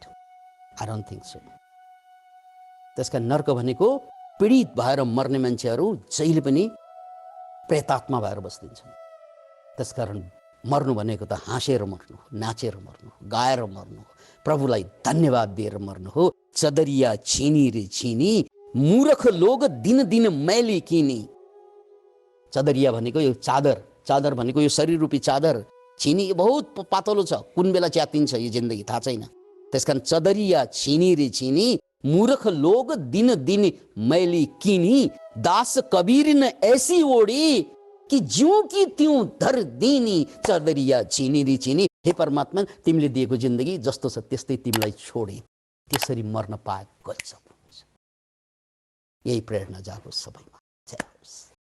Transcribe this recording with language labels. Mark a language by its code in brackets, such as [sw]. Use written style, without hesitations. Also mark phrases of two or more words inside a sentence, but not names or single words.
[en] I don't think so. [ne] त्यसका नर्क भनेको पीडित भएर मर्ने मान्छेहरू जहिले पनि प्रेतात्मा भएर बस्दिन्छन्। त्यसकारण मर्नु भनेको त हाँसेर मर्नु, नाचेर मर्नु, गाएर मर्नु, प्रभुलाई धन्यवाद दिएर मर्नु हो। [hi] चदरिया छिनी रे छिनी, मूर्ख लोग दिन दिन मैली किनी। [ne] चदरिया भनेको यो चादर, चादर भनेको यो शरीर रूपी चादर। छिनी बहुत पातलो छ, कुन बेला च्यातिन्छ यो जिन्दगी थाहा छैन। [hi] त्यसकारण चदरिया छिनी रे छिनी, मूर्ख लोग दिन दिन मैली किनी। दास कबीर न ऐसी ओडी कि ज्यों कि त्यों धर दिनी। चदरिया छिनी रे छिनी। [ne] हे परमात्मा, तिमीले दिएको जिन्दगी जस्तो छ त्यस्तै तिमीलाई छोडे, त्यसरी मर्न पाए गजब हुन्छ। यही प्रेरणा जागोस् सबैमा। जय होस्।